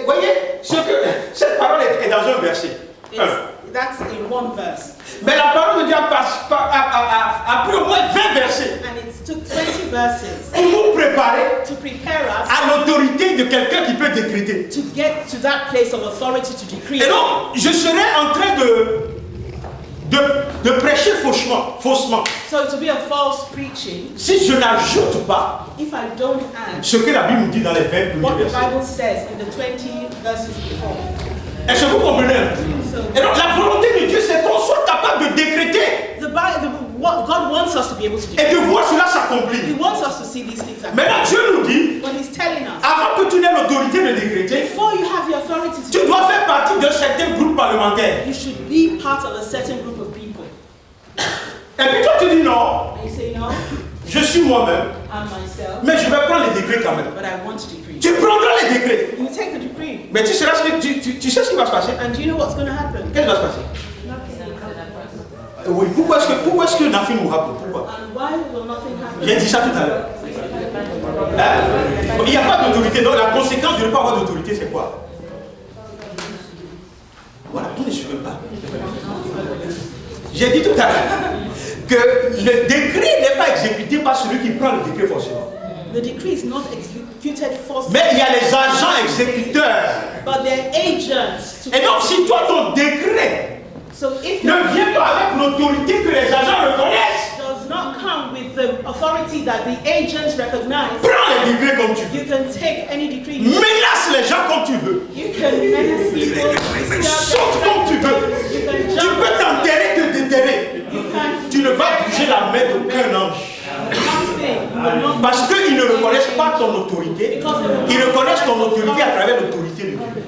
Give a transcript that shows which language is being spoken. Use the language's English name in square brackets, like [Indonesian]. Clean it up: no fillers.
[French] Vous voyez, cette parole est dans un verset. [English] that's in one verse. [French] Mais la parole de Dieu a pris au moins 20 versets [English] And it took 20 verses [French] pour nous préparer [English] to prepare us [French] à l'autorité de quelqu'un qui peut décréter. [English] to get to that place of authority to decree. [French] Et donc, je serai en train de prêcher faussement. [English] So to be a false preaching, [French] Si je n'ajoute pas [English] if I don't add [French] ce que la Bible nous dit dans les 20 premiers [English] what the [French] versets. [English] Bible says in the 20 verses before. [French] Est-ce que vous comprenez? [English] So [French] Et donc, la volonté de Dieu, c'est qu'on soit capable de décréter [English] what God wants us to be able to [French] et [English] do. [French] de voir cela [English] He [French] s'accomplir. [English] wants us to see these things happen. [French] Maintenant, Dieu nous dit, [English] When He's telling us, [French] avant que tu n'aies l'autorité de décréter, [English] before you have the authority to [French] tu [English] do, [French] dois faire partie d'un certain groupe parlementaire. [English] you should be part of a certain group of people. [French] Et puis toi, tu dis non, [English] And you say, no, [French] je suis moi-même, [English] I'm myself, [French] mais je vais prendre les décrets quand même. [English] but I want to decree. [French] Tu prendras les décrets. [English] You take the decree. [French] Mais tu sais ce qui va se passer? [English] And do you know what's going to happen? [French] Qu'est-ce qui va se passer? Oui, pourquoi est-ce que Nafi nous rappelle? Pourquoi? [English] And why will nothing happen? [French] J'ai dit ça tout à l'heure. Hein? Il n'y a pas d'autorité. Donc la conséquence de ne pas avoir d'autorité, c'est quoi? Voilà, tout ne se fait pas. J'ai dit tout à l'heure que le décret n'est pas exécuté par celui qui prend le décret forcément. [English] The decree is not executed forcibly, [French] Mais il y a les agents exécuteurs. [English] but they're agents. To [French] Et donc si toi ton décret [English] so if [French] ne [English] your [French] vient pas avec l'autorité que les agents reconnaissent, [English] does not come with the authority that the agents recognize, [French] prends les décrets comme tu veux. [English] you can take any decree. [French] Menace les gens comme tu veux. [English] You can menace people. [French] Saute comme tu veux. [English] You can [French] Tu [English] jump. [French] peux t'enterrer, te déterrer. [English] You can [French] Tu ne vas bouger la main d'aucun ange. [English] nothing. You will not. [French] Parce qu'ils ne reconnaissent pas ton autorité. Ils reconnaissent ton autorité à travers l'autorité de Dieu.